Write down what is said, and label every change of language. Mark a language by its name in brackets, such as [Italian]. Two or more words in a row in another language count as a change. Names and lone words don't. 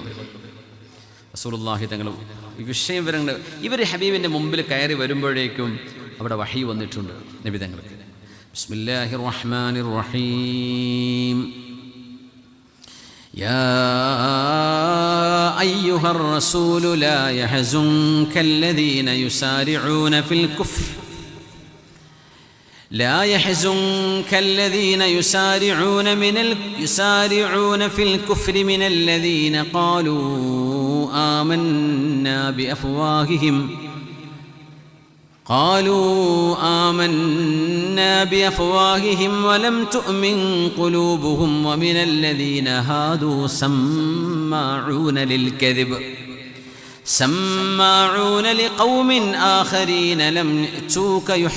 [Malayalam] റസൂലുള്ളാഹി തങ്ങൾ ഈ വിഷയം ഇവർ ഹബീബിൻ്റെ മുമ്പിൽ കയറി വരുമ്പോഴേക്കും അവിടെ വഹി വന്നിട്ടുണ്ട് നബി തങ്ങൾക്ക്. [Arabic] بسم الله الرحمن الرحيم. يا أيها الرسول لا يحزنك الذين يسارعون في الكفر لا يحزنك الذين يسارعون في الكفر من الذين قالوا آمنا بأفواههم ولم تؤمن قلوبهم ومن الذين هادوا سماعون لقوم آخرين لم يأتوك